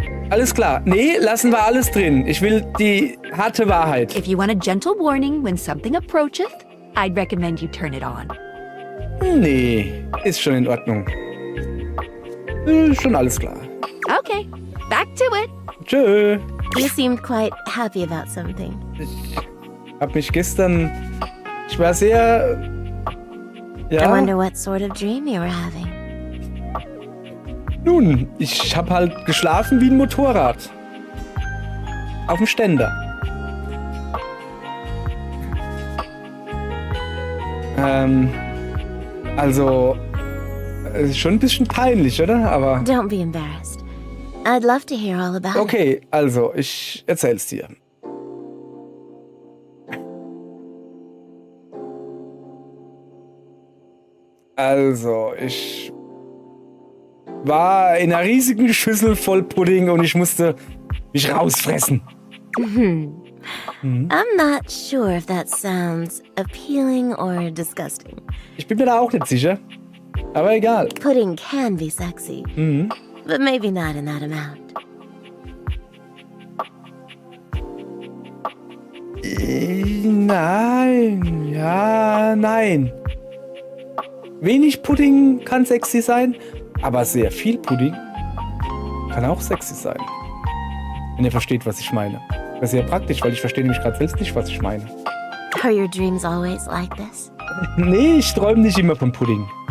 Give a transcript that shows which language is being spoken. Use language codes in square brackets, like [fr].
[de] Alles klar. Nee, lassen wir alles drin. Ich will die harte Wahrheit. [en] If you want a gentle warning when something approacheth, I'd recommend you turn it on. [de] Nee, ist schon in Ordnung. Schon alles klar. [en] Okay, back to it. [de] Tschö. [en] You seemed quite happy about something. [de] Ich hab mich gestern... Ich war sehr... Ja. [en] I wonder what sort of dream you were having. [de] Nun, ich hab halt geschlafen wie ein Motorrad. Auf dem Ständer. Also... Ist schon ein bisschen peinlich, oder? Aber... [en] Don't be embarrassed. I'd love to hear all about it. [de] Okay, also, ich erzähl's dir. Also, ich war in einer riesigen Schüssel voll Pudding und ich musste mich rausfressen. [en] I'm not sure if that sounds appealing or disgusting. [de] Ich bin mir da auch nicht sicher. Aber egal. [en] Pudding can be sexy, but maybe not in that amount. [de] Nein, ja, nein. Wenig Pudding kann sexy sein, aber sehr viel Pudding kann auch sexy sein. Wenn ihr versteht, was ich meine. Das ist sehr praktisch, weil ich verstehe nämlich gerade selbst nicht, was ich meine. [en] Are your dreams always like this? [de] Nee, ich träume nicht immer von Pudding.